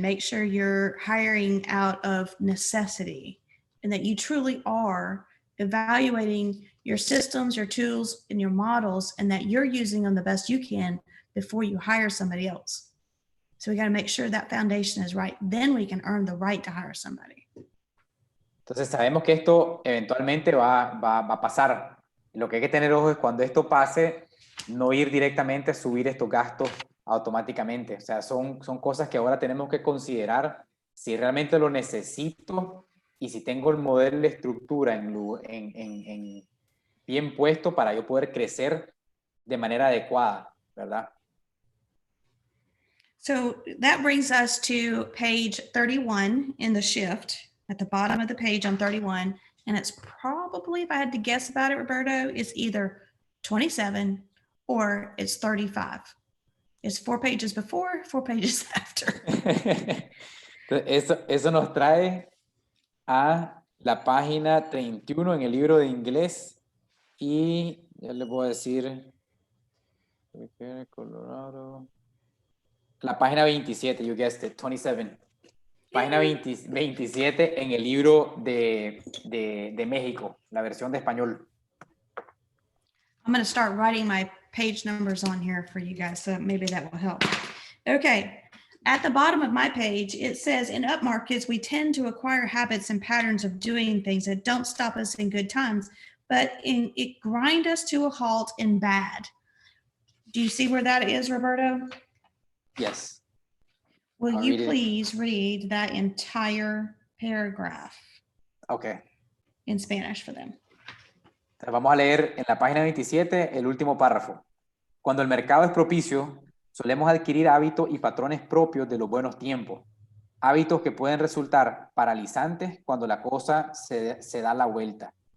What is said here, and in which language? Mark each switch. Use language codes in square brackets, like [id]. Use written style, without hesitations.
[en] Make sure you're hiring out of necessity and that you truly are evaluating your systems, your tools, and your models, and that you're using them the best you can before you hire somebody else. So we got to make sure that foundation is right. Then we can earn the right to hire somebody. [es] Entonces sabemos que esto eventualmente va a pasar. Lo que hay que tener ojo es cuando esto pase, no ir directamente a subir estos gastos automáticamente. O sea, son cosas que ahora tenemos que considerar si realmente lo necesito y si tengo el modelo de estructura en bien puesto para yo poder crecer de manera adecuada, ¿verdad? [en] So that brings us to page 31 in the shift, at the bottom of the page on 31. And it's probably, if I had to guess about it, Roberto, it's either 27 or it's 35. It's 4 pages before, 4 pages after. [es] Eso nos trae a la página 31 en el libro de inglés y ya les voy a decir Colorado. La página 27, [en] you guessed it, [es] 27. Página 27 en el libro de México, la versión de español. [en] I'm going to start writing my page numbers on here for you guys, so maybe that will help. Okay. At the bottom of my page, it says, in up markets, we tend to acquire habits and patterns of doing things that don't stop us in good times, but it grind us to a halt in bad. Do you see where that is, Roberto? Yes. Will I'll you read it. please read that entire paragraph Okay. in Spanish for them? [es] Vamos a leer en la página 27 el último párrafo. Cuando el mercado es propicio, solemos adquirir hábitos y patrones propios de los buenos tiempos. Hábitos que pueden resultar paralizantes cuando la cosa se da la vuelta.